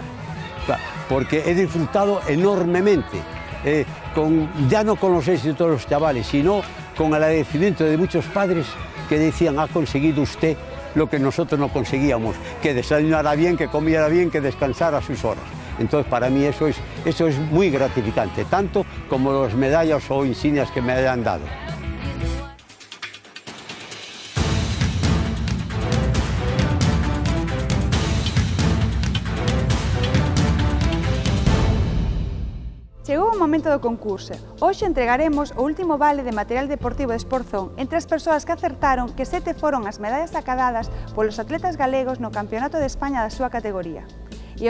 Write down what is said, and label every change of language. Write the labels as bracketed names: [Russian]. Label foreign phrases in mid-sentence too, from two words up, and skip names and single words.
[Spanish] Porque he disfrutado enormemente, ya no con los éxitos de los chavales, sino con el agradecimiento de muchos padres que decían: ha conseguido usted lo que nosotros no conseguíamos, que desayunara bien, que comiera bien, que descansara a sus horas. Entonces para mí eso es muy gratificante, tanto como las medallas o insignias que me hayan dado. [Galician] Chegou o momento do concurso. Hoxe entregaremos o último vale de material deportivo de Esporzón entre as persoas que acertaron que 7 foron as medallas acadadas polos atletas galegos no Campeonato de España da súa categoría.